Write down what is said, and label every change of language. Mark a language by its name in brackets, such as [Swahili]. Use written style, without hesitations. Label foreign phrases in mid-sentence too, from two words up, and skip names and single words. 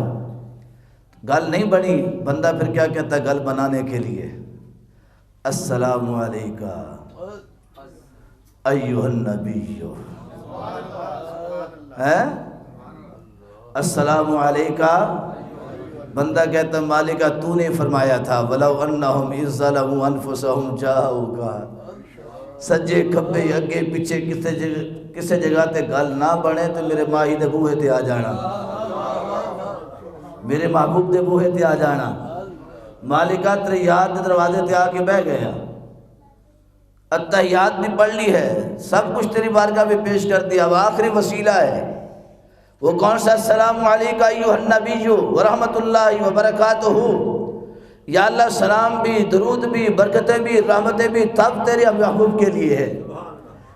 [Urdu] گل نہیں بنی، بندہ پھر کیا کہتا ہے گل بنانے کے لیے [Arabic] السلام علیکہ ایھا النبی، السلام علیکہ، [Urdu] بندہ کہتا مالکہ تو نے فرمایا تھا [Arabic] وَلَوْ أَنَّهُمْ إِذْ ظَلَمُوا أَنفُسَهُمْ جَاءُوكَ، [Punjabi] سجے کھبے اگے پیچھے کسے جگہ تے گل نہ بنے تو میرے ماہی دے بوہے تے آ جانا، میرے محبوب دے بوہے تے آ جانا، مالکہ تیرے یاد دے دروازے تے آ کے بہ گیا، [Urdu] اتحیات بھی پڑھ لی ہے، سب کچھ تیری بارگاہ میں پیش کر دیا، اب آخری وسیلہ ہے وہ کون سا؟ [Arabic] السلام علیکہ ایھا النبی ورحمۃ اللہ وبرکاتہ، [Urdu] یا اللہ سلام بھی، درود بھی، برکتیں بھی، رحمتیں بھی تب تیرے محبوب کے لیے ہے۔